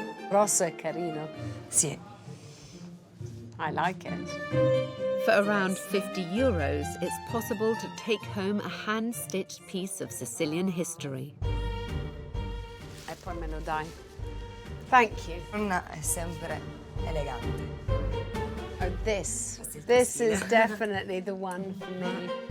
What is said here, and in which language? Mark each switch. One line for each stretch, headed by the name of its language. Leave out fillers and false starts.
Italian: Rosso è carino. Sì.
English: I like it. For around €50, it's possible to take home a hand-stitched piece of Sicilian history.
Italian: E poi me lo dai.
English: Thank you.
Italian: Donna è sempre elegante.
English: Oh, this is definitely the one for me.